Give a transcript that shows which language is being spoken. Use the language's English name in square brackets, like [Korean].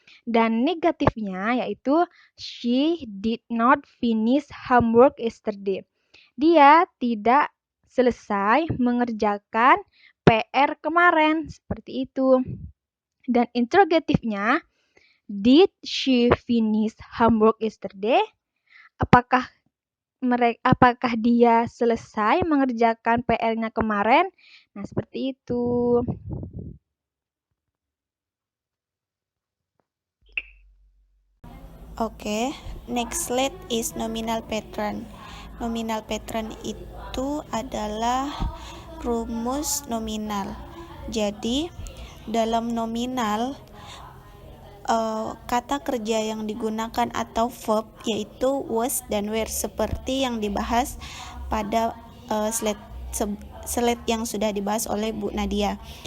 [Indonesian] Dan negatifnya yaitu [English] she did not finish homework yesterday. [Indonesian] Dia tidak selesai mengerjakan PR kemarin, seperti itu. Dan interrogatifnya, [English] did she finish homework yesterday? [Indonesian] Apakah dia selesai mengerjakan PR-nya kemarin? Nah, seperti itu. [English] Oke, next slide is nominal pattern. [Indonesian] Nominal pattern itu adalah rumus nominal. Jadi, dalam nominal kata kerja yang digunakan atau verb yaitu was dan were, seperti yang dibahas pada slide yang sudah dibahas oleh Bu Nadia.